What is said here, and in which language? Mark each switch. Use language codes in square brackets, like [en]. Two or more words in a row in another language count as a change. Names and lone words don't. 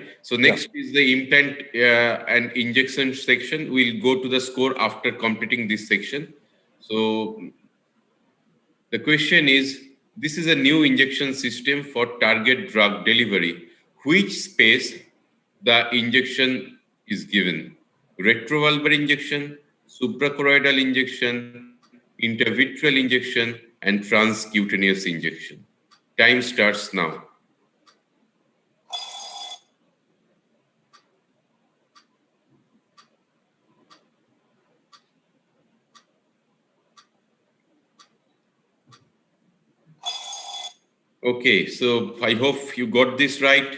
[en] So next is the implant and injection section. We'll go to the score after completing this section. So the question is, this is a new injection system for target drug delivery. Which space the injection is given? Retrovalvular injection, suprachoroidal injection, intravitreal injection, and transcutaneous injection. Time starts now. Okay, so I hope you got this right.